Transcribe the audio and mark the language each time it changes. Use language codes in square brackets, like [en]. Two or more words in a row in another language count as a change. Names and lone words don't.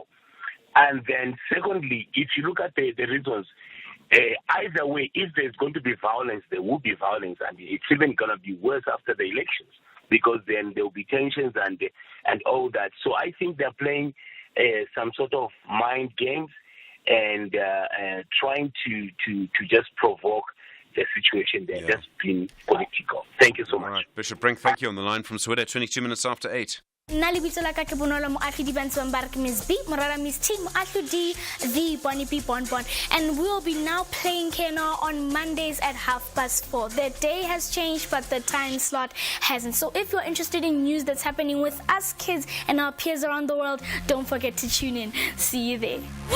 [en] And then secondly, if you look at the reasons, either way, if there's going to be violence, there will be violence, and it's even going to be worse after the elections because then there will be tensions and all that. So I think they're playing some sort of mind games, and trying to just provoke the situation there, just being political. Thank you so much. All right. Bishop Brink, thank you. On the line from Soweto, 22 minutes after 8. [tn] Nna lebitso la ka ke Bonolo Moahlodi Bantswang ba re ke Miss B, Morara Miss T, Moahlodi, [en] the Bonnie B Bonbon. And we'll be now playing Kena on Mondays at 4:30. The day has changed, but the time slot hasn't. So if you're interested in news that's happening with us kids and our peers around the world, don't forget to tune in. See you there.